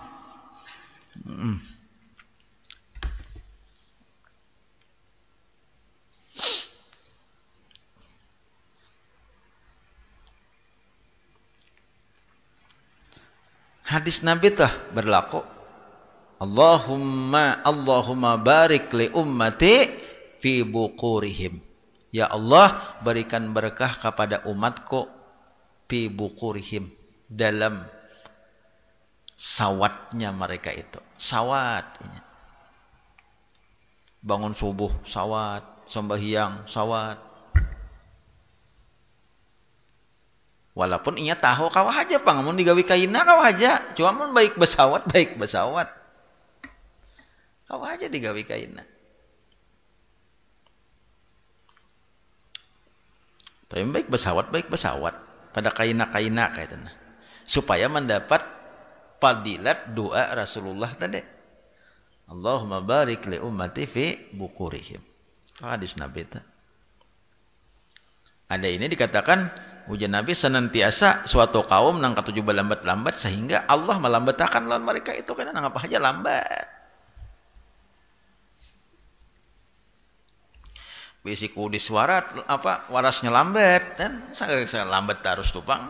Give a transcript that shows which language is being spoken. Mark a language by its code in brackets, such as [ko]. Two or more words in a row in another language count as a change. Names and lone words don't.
[bjn] Hadis Nabi tuh berlaku. [ar] اللهم بارك لأمتي في بكورها. [id] Ya Allah berikan berkah kepada umatku [ar] في بكورها, [id] dalam sawatnya mereka itu. Sawat. [bjn] Bangun subuh sawat, sembahyang sawat. Walaupun inya tahu kawah aja pang, mun digawi kaina kawah aja. Cuma mun baik besawat. Kawah aja digawi kaina. Tapi baik besawat. Pada kaina-kaina kayak itu. Supaya mendapat fadilat doa Rasulullah tadi. [ar] اللهم بارك لأمتي في بكورها. [bjn] Itu hadis Nabi itu. Ada ini dikatakan ujian Nabi senantiasa suatu kaum nang katujuh lambat-lambat sehingga Allah melambatakan lawan mereka itu karena nang apa aja lambat. Bisiku di suara apa warasnya lambat dan sangat lambat terus tupang.